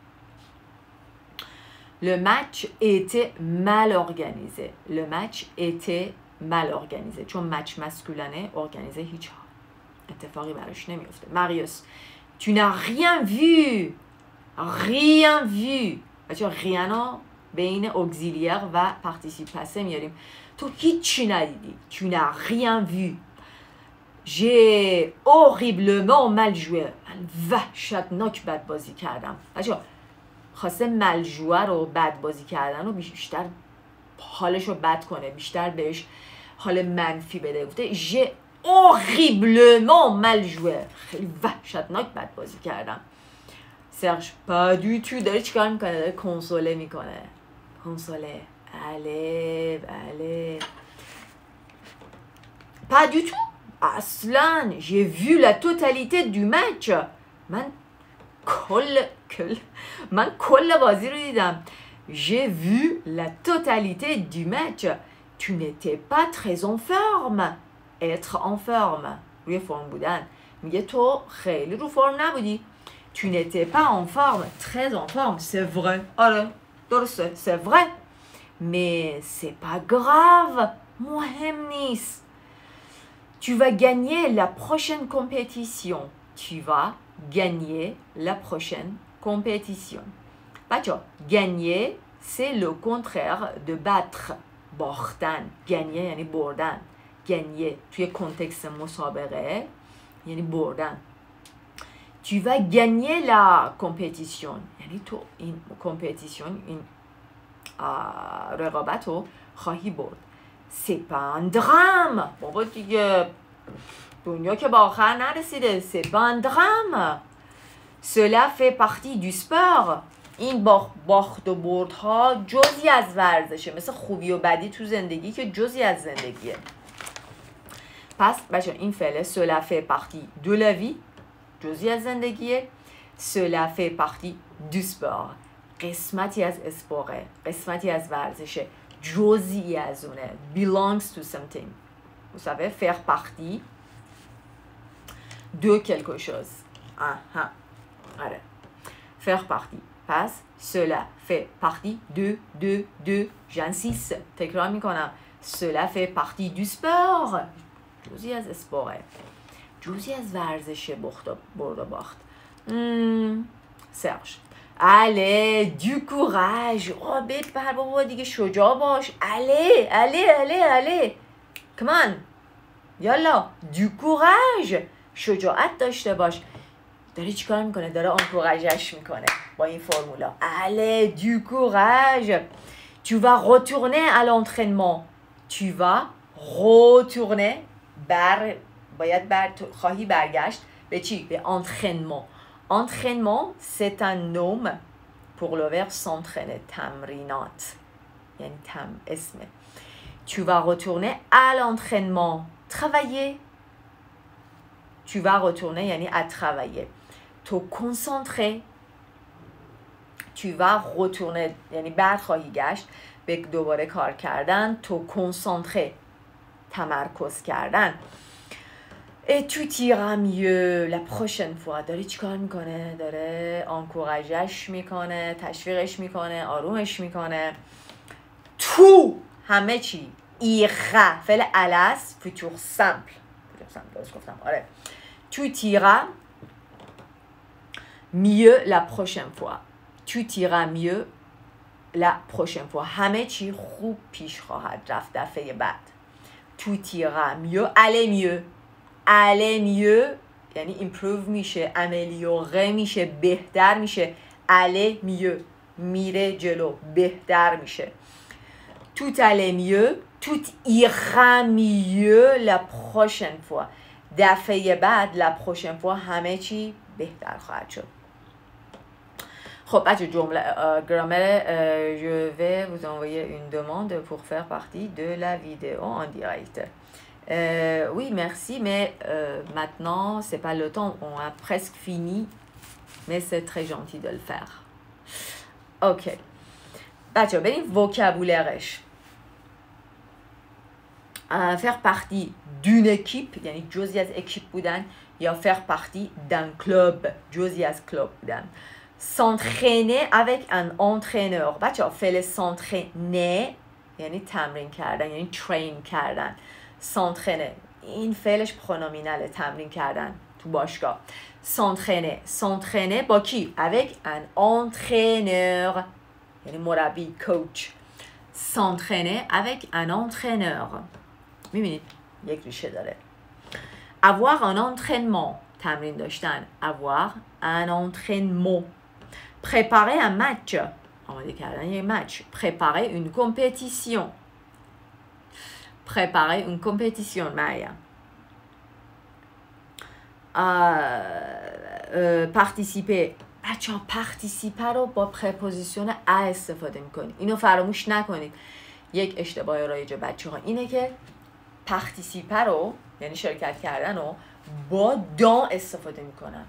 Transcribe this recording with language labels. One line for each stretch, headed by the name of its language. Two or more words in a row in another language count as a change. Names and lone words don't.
French: Le match était mal organisé. Le match était mal organisé.
Persian: چون match مسکولانه organisé هیچ اتفاقی براش نمیفته.
French: Marius, tu n'as rien vu. rien vu.
Persian: بچه rien ها بین auxiliaire و
French: participe passé
Persian: میاریم. تو هیچی ندیدی.
French: Tu n'as rien vu. j'ai horriblement mal joué.
Persian: من وحشتناک بد بازی کردم. بچه خواسته ملجوه رو بد بازی کردن و بیشتر حالش رو بد کنه، بیشتر بهش حال منفی بده.
French: گفته j'ai horriblement mal joué.
Persian: خیلی وحشتناک بد بازی کردم.
French: سرژ pas du tout.
Persian: داره چیکار میکنه؟ داره کنسوله میکنه. کنسوله. بله
French: pas du tout. اصلا j'ai vu la totalité du match.
Persian: من کل بازی رو دیدم.
French: j'ai vu la totalité du match. tu n'étais pas très en forme. être en forme
Persian: روی فرم بودن. میگه تو خیلی رو فرم نبودی.
French: tu n'étais pas en forme. très en forme. c'est vrai.
Persian: آره درسته.
French: c'est vrai. mais c'est pas grave.
Persian: مهم نیست.
French: tu vas gagner la prochaine compétition. tu vas gagner la prochaine compétition. بچه gagner c'est le contraire de battre.
Persian: باختن. gagner یعنی بردن. gagner توی کنتکست مسابقه یعنی بردن.
French: tu vas gagner la compétition.
Persian: یعنی تو این compétition این رقابت رو خواهی برد.
French: c'est pas un drame.
Persian: بابا دیگه دنیا که به آخر نرسیده.
French: c'est pas un drame. cela fait partie du sport.
Persian: این باخت و بردها جزئی از ورزشه، مثل خوبی و بدی تو زندگی که جزئی از زندگیه. پس بچه این فعله
French: cela fait partie de la vie،
Persian: جزئی از زندگیه.
French: cela fait partie du sport،
Persian: قسمتی از اسپوره، قسمتی از ورزشه، جزئی از اونه.
English: belongs to something.
French: vous savez faire partie de quelque chose. آره faire partie. پس cela fait partie de j'insiste
Persian: تکرار میکنم
French: cela fait partie du sport،
Persian: جزئی از اسپوره، جزئی از ورزشه. برد و باخت. سرژ
French: allez du courage.
Persian: بپر بابا دیگه، شجاع باش.
French: allez
English: come on
French: یالا du courage،
Persian: شجاعت داشته باش. داره چی کار میکنه؟ داره انکوراژش میکنه با این فرمولا.
French: allez du courage. tu vas retourner à l'entraînement. tu vas retourner
Persian: خواهی برگشت به چی؟ به entraînement.
French: entraînement c'est un nom pour le verbe s'entraîner.
Persian: تمرینات یعنی اسمه.
French: tu vas retourner à l'entraînement. travailler. tu vas retourner یعنی à travailler. te concentrer. tu vas retourner
Persian: یعنی بعد خواهی گشت به دوباره کار کردن.
French: te concentrer
Persian: تمرکز کردن.
French: et tu t'iras mieux la prochaine fois.
Persian: داره چی کار میکنه؟ داره انکوراژش میکنه، تشویقش میکنه، آرومش میکنه. تو همه چی. ایره فعل الاس فیتور سمپل. درست گفتم. آره.
French: tu t'iras mieux la prochaine fois. tu t'iras mieux la prochaine fois.
Persian: همه چی خوب پیش خواهد رفت دفعه بعد.
French: tu t'iras mieux. aller mieux. aller mieux
Persian: یعنی improve میشه،
French: améliorer
Persian: میشه، بهتر میشه.
French: aller mieux
Persian: میره جلو، بهتر میشه.
French: tout aller mieux. tout ira mieux la prochaine fois.
Persian: دفعه بعد
French: la prochaine fois
Persian: همه چی بهتر خواهد شد. خب بچه جمله گرامر
French: je vais vous envoyer une demande pour faire partie de la vidéo en direct. Oui merci mais maintenant c'est pas le temps, on a presque fini mais c'est très gentil de le faire.
Persian: ok بچه بریم vocabulaire-ش.
French: faire partie d'une équipe
Persian: یعنی جزئی از اکیپ بودن، یا
French: faire partie d'un club
Persian: جزئی از کلوب بودن.
French: s'entraîner avec un entraîneur.
Persian: بچه ها فعل s'entraîner یعنی تمرین کردن، یعنی train کردن. s'entraîner این فعلش پرونومیناله، تمرین کردن تو باشگاه. s'entraîner با کی؟
French: avec un entraîneur
Persian: یعنی مربی، coach.
French: s'entraîner avec un entraîneur.
Persian: میبینید یک ریشه داره.
French: avoir un entraînement
Persian: تمرین داشتن.
French: avoir un entraînement. préparer un match
Persian: آماده کردن یک
French: match. préparer une compétition. préparer une compétition مریم. participer.
Persian: بچه ها participer رو با پرپوزیشن ا استفاده میکنید، اینو فراموش نکنید. یک اشتباه رایج بچه ها اینه که participer رو یعنی شرکت کردن رو با دان استفاده میکنن.